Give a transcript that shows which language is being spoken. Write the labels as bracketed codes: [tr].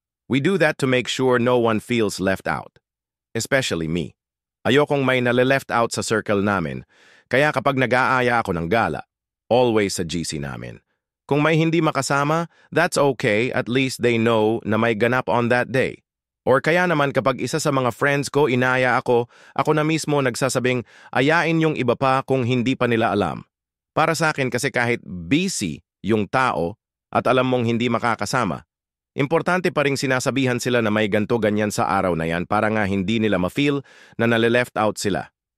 [en] We do that to make sure no one feels left out, especially me. [tl] Ayokong may nale-left out sa circle namin, kaya kapag nag-aaya ako ng gala, always sa GC namin. Kung may hindi makasama, [en] that's okay, at least they know [tl] na may ganap [en] on that day. [tl] Or kaya naman kapag isa sa mga friends ko inaya ako na mismo nagsasabing ayain yung iba pa kung hindi pa nila alam. Para sa akin kasi kahit busy yung tao at alam mong hindi makakasama, importante pa ring sinasabihan sila na may ganto ganyan sa araw na yan para nga hindi nila ma-feel na nale-left out sila.